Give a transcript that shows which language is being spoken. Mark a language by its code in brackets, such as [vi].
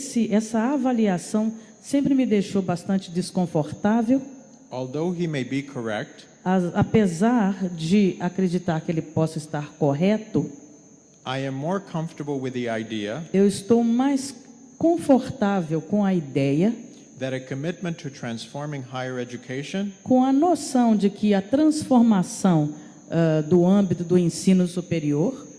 [pt] Essa avaliação sempre me deixou bastante desconfortável, [en] Although he may be correct, [pt] apesar de acreditar que ele possa estar correto. [en] I am more comfortable with the idea [pt] Eu estou mais confortável com a ideia, [en] that a commitment to transforming higher education [pt] com a noção de que a transformação do âmbito do ensino superior,